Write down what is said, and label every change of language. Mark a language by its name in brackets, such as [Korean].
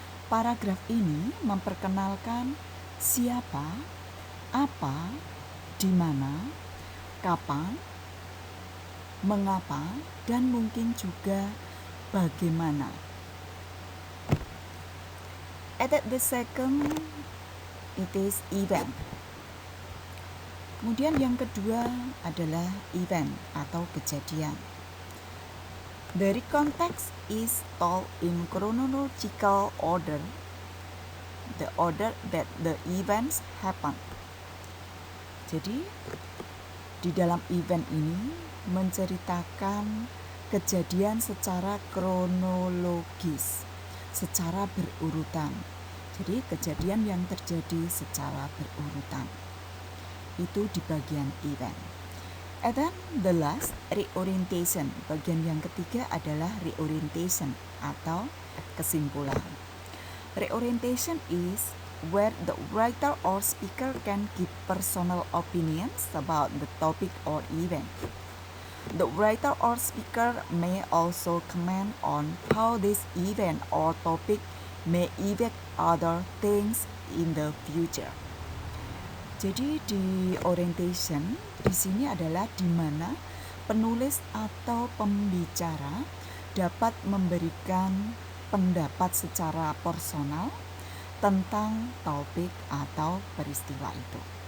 [Indonesian] Paragraf ini memperkenalkan siapa, apa, di mana, kapan, mengapa, dan mungkin juga bagaimana. [English] At the second, it is event. [Indonesian] Kemudian yang kedua adalah event atau kejadian. [English] The recount text is told in chronological order, the order that the events happen. [Indonesian] Jadi di dalam event ini menceritakan kejadian secara kronologis, secara berurutan. Jadi kejadian yang terjadi secara berurutan. Itu di bagian event. [English] And then the last, reorientation. [Indonesian] Bagian yang ketiga adalah reorientation atau kesimpulan. [English] Reorientation is where the writer or speaker can give personal opinions about the topic or event. The writer or speaker may also comment on how this event or topic may affect other things in the future. [Indonesian] Jadi di orientation di sini adalah di mana penulis atau pembicara dapat memberikan pendapat secara personal tentang topik atau peristiwa itu.